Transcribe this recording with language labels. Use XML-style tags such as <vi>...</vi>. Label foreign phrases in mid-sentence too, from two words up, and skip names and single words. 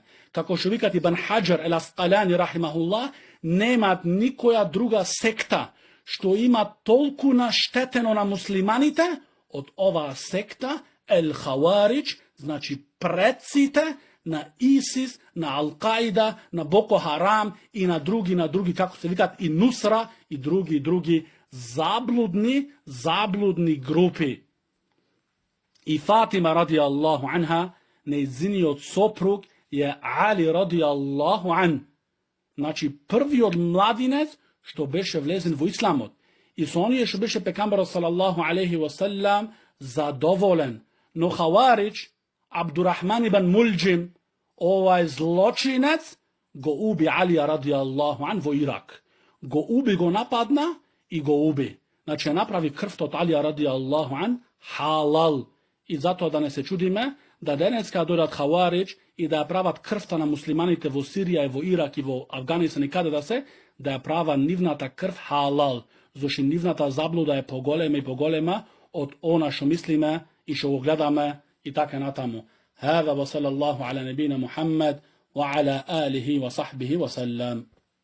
<mk>Како што викат Ибн Хаџар ел Асқалани рахимахуллах, немаат никоја друга секта што има толку наштетено на муслиманите од оваа секта Ел Хаварич, значи предците на Исис, на Ал-Каида, на Боко Харам и на други, како се викат, и Нусра и други заблудни групи. И Фатима</mk> <ar>رضي الله عنها,</ar> <mk>нејзиниот сопруг е Али</mk> <ar>رضي الله عنه.</ar> <mk>Значи првиот младинец што беше влезен во исламот. И со оние што беше пекамберот</mk> <ar>صلى الله عليه وسلم</ar> <mk>задоволен. Но Хаварич, Абдурахман ибн Мулџим, овај злочинец, го уби Алија</mk> <ar>رضي الله عنه</ar> <mk>во Ирак. Го уби, го нападна и го уби. Значи направи крвта од Алија</mk> <ar>رضي الله عنه</ar> <mk>халал. И затоа да не се чудиме, да денеска дојдат Хаварич и да ја прават крвта на муслиманите во Сирија и во Ирак и во Афганистан и каде да се, да ја права нивната крв халал. Зашто нивната заблуда е поголема и поголема од она што мислиме и што го гледаме и така натаму.</mk> <ar>هذا وصلى الله على نبينا محمد وعلى آله وصحبه وسلم.</ar>